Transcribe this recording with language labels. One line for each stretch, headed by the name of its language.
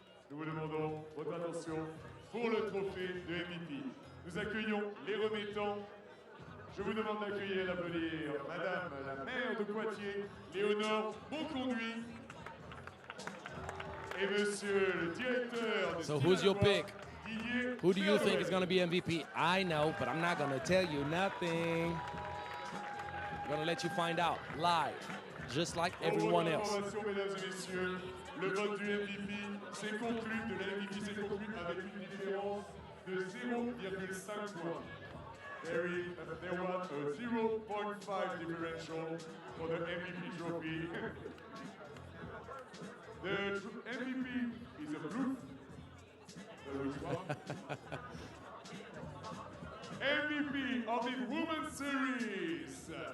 French: Nous vous demandons votre attention pour le trophée de MVP. Nous accueillons les remettants. Je vous demande d'accueillir et d'applaudir Madame la maire de Poitiers, Léonore Bonconduit, et Monsieur le directeur de
English: So who's your pick? Didier Who do you think is going to be MVP? I know, but I'm not going to tell you nothing. I'm going to let you find out live, just like everyone else.
French: Mesdames et messieurs, le vote du MVP s'est conclu, de la MVP s'est conclu avec une différence de 0,5 points.
English: There was a 0.5 differential for the MVP trophy. The MVP is a Plouffe. MVP of the Women's Series,